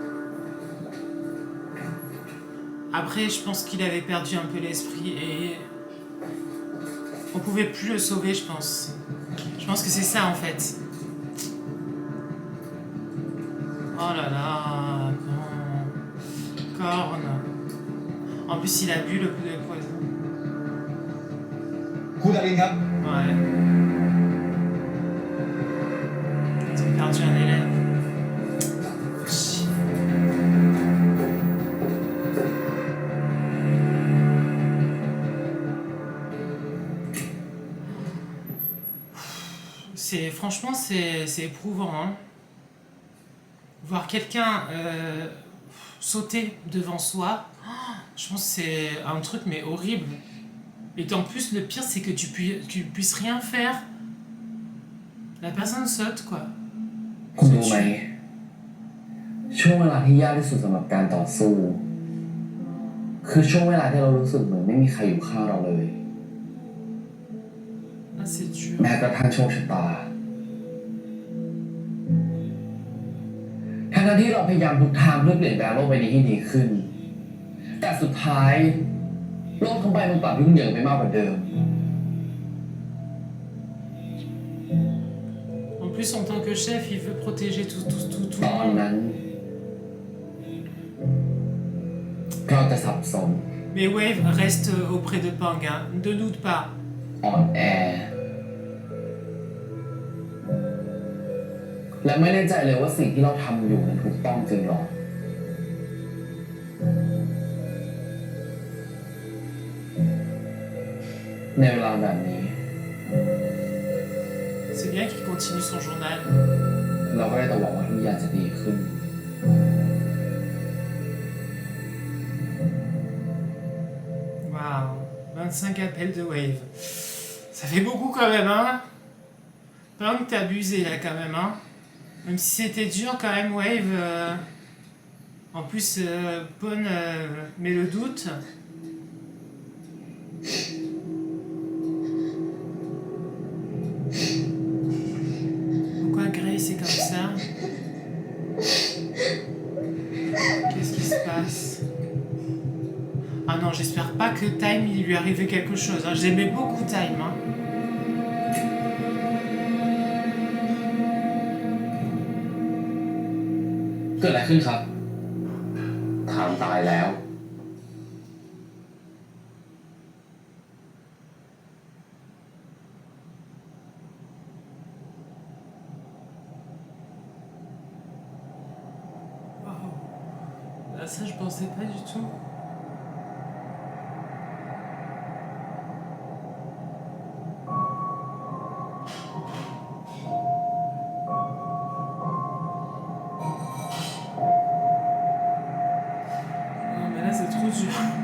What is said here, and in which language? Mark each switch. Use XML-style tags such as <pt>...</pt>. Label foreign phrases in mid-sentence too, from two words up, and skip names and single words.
<fr>Après, je pense qu'il avait perdu un peu l'esprit et on pouvait plus le sauver, je pense. Je pense que c'est ça en fait. Oh là là, non. Corne. En plus, il a bu le coup de poison.</fr> <th>ครูดารินครับ</th> <fr>Ouais. Ils ont perdu un élève. Chier. Franchement, c'est éprouvant. Hein. Voir quelqu'un sauter devant soi, je pense que c'est un truc mais horrible. Et en plus, le pire, c'est que tu puisses rien faire. La personne saute, quoi.</fr> <th>คุณรู้ไหมช่วงเวลาที่ยากที่สุดสำหรับการต่อสู้ คือช่วงเวลาที่เรารู้สึกเหมือนไม่มีใครอยู่ข้างเราเลย</th> <fr>Ah, c'est dur.</fr> <th>แม้กระทั่งโชคชะตาทั้งที่เราพยายามทุกทางเพื่อเปลี่ยนแปลงโลกใบนี้ให้ดีขึ้น แต่สุดท้ายโลกทั้งใบมันกลับยุ่งเหยิงไปมากกว่าเดิม</th> <fr>En plus, en tant que chef, il veut protéger tout</fr> <th>ตอนนั้น เราจะสับสน</th> <fr>Mais Wave reste auprès de Pang, hein. Ne doute pas.</fr> <th>อ่อนแอ และไม่แน่ใจเลยว่าสิ่งที่เราทำอยู่นั้นถูกต้องจริงหรอ ในเวลาแบบนี้</th> <fr>C'est bien qu'il continue son journal.</fr> <th>เราก็ได้แต่หวังว่าทุกอย่างจะดีขึ้น</th> <fr>Waouh, 25 appels de Wave. Ça fait beaucoup quand même, hein. Pang, t'as abusé là quand même, hein. Même si c'était dur quand même, Wave. En plus, Pon met le doute. Pourquoi Grace est comme ça? Qu'est-ce qui se passe? Ah non, j'espère pas que Time, il lui arrivait quelque chose. Hein. J'aimais beaucoup Time. Hein.</fr> <th>เกิดอะไรขึ้นครับ ถามตายแล้ว</th> <fr>Waouh. Ah, ça, je pensais pas du tout. Non, mais là, c'est trop dur.</fr>